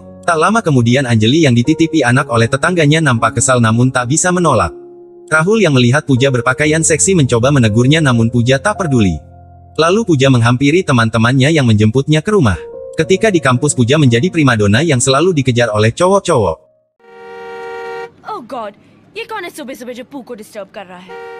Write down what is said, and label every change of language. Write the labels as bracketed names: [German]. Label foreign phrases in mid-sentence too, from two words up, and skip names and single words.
[Indonesian] Tak lama kemudian Anjali yang dititipi anak oleh tetangganya nampak kesal namun tak bisa menolak. Rahul yang melihat Puja berpakaian seksi mencoba menegurnya namun Puja tak peduli. Lalu Puja menghampiri teman-temannya yang menjemputnya ke rumah. Ketika di kampus Puja menjadi primadona yang selalu dikejar oleh cowok-cowok. [English] Oh God, [Hindi] ये कौन है सुबह-सुबह जो पू को डिस्टर्ब कर रहा है?